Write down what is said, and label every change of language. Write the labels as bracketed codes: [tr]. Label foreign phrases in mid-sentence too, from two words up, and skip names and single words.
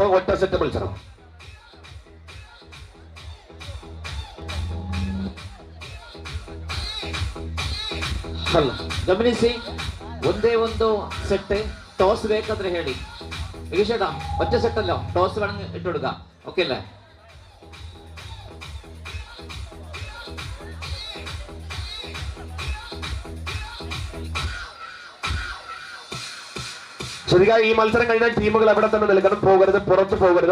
[ml] ഒറ്റ സെറ്റ് മത്സരം. [kn] ಗಮನಿಸಿ, ಒಂದೇ ಒಂದು ಸೆಟ್ ಟಾಸ್ ಬೇಕಾದ್ರೆ ಹೇಳಿ. ವಿಶೇಷ ಒಚ್ಚ ಸೆಟ್ ಅಲ್ಲ, ಟಾಸ್ [ml] വേണമെങ്കിൽ ഇട്ടുകൊടുക്കുക. ഓക്കെ അല്ലേ? ശ്രദ്ധിക്കുക, ഈ മത്സരം കഴിഞ്ഞാൽ ടീമുകൾ ഇവിടെ തന്നെ നിൽക്കണം, പോകരുത്, പുറത്തു പോകരുത്.